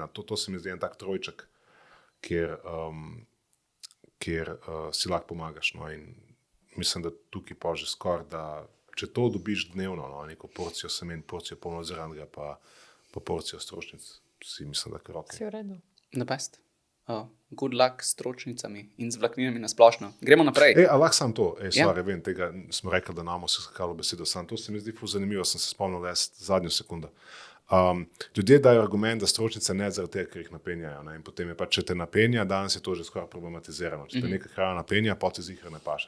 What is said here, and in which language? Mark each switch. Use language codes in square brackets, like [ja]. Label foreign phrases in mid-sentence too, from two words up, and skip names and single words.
[sl] To se mi zdi en tak trojček, kjer si lahko pomagaš. No, in mislim, da tukaj pa že skoraj, da če to dobiš dnevno, no, neko porcijo semen, porcijo polnozeranega, pa porcijo stročnic, si mislim, da kar ok. Si v redu. [en] The best. Good luck [sl] s stročnicami in z vlakninami na splošno. Gremo naprej. Lahko sam to, vem, tega smo rekli, da nam se skakalo besedo, sam to se mi zdi ful zanimivo, sem se spomnil zadnjo sekundo. Ljudje dajo argument, da stročnice ne zaradi tega, ker jih napenjajo. Ne? In potem je pa, če te napenja, danes je to že skoraj problematizirano. Če te neka hrana napenja, pa ti zihar ne paše.